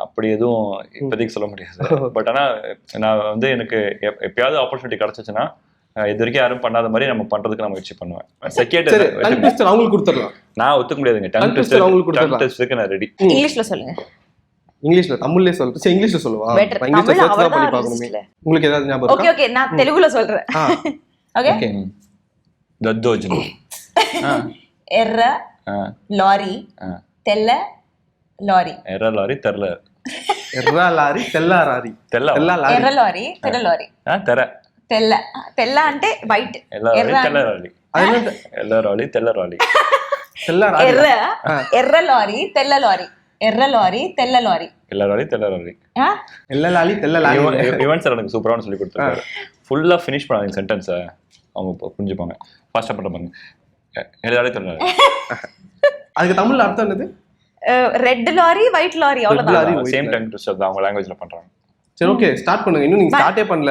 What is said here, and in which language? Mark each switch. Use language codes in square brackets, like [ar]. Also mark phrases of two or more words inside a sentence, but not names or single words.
[ta] அப்படி எதுவும் இப்போதைக்கு சொல்ல முடியாது. பட் ஆனால் நான் வந்து எனக்கு எப்பயாவது ஆப்பர்ச்சுனிட்டி கிடைச்சிச்சுன்னா இது வரைக்கும் யாரும் பண்ணாத மாதிரி நம்ம பண்றதுக்கு நான் முயற்சி பண்ணுவேன். செகண்ட் அவங்களுக்கு கொடுத்துடலாம். நான் ஒத்துக்க முடியாதுங்க. [en] tongue testukku [ta] நான் ரெடி. இங்கிலீஷ்ல சொல்லுங்க. இங்கிலீஷ்ல தமிழ்லயே சொல்லுங்க. சரி, இங்கிலீஷ்ல சொல்லுவா. இங்கிலீஷ்ல சர்ச் தான் பண்ணி பார்க்கணுமே. உங்களுக்கு ஏதாவது ஞாபகம் இருக்கா? [en] okay okay, [ta] நான் தெலுங்குல சொல்றேன். ஓகே. [te] దద్దోజనం ఎర్ర లారీ తెల్ల లారీ. ఎర్ర లారీ తెల్ల ఎర్ర లారీ తెల్ల లారీ. తెల్ల లారీ. ఎర్ర లారీ తెల్ల లారీ. తెర తెల్ల తెల్ల అంటే వైట్. ఎర్ర తెల్ల లారీ. అదేంటి ఎర్ర లారీ తెల్ల లారీ. తెల్ల లారీ. ఎర్ర ఎర్ర లారీ తెల్ల లారీ. ఎర్ర లారీ తెల్ల లారీ. ఎర్ర లారీ తెల్ల లారీ. ఎల్ల లారీ తెల్ల లారీ. [ta] யுவன் சார் எனக்கு சூப்பரான சொல்லி கொடுத்தாரு. [en] fulla finish [ta] பண்ணாதீங்க சென்டென்ஸை, அவங்க புரிஞ்சுப்பாங்க. ஃபாஸ்டா பண்ண பாருங்க. [te] ఎర్ర లారీ తెల్ల లారీ. [ta] அதுக்கு தமிழ்ல அர்த்தம் என்னது? [en] red lorry white lorry, அவ்வளவுதான். same tongue twister [ta] தான் அவங்க லாங்குவேஜ்ல பண்றாங்க. சரி, [en] okay, start [ta] பண்ணுங்க. இன்னும் நீங்க ஸ்டார்ட்டே பண்ணல.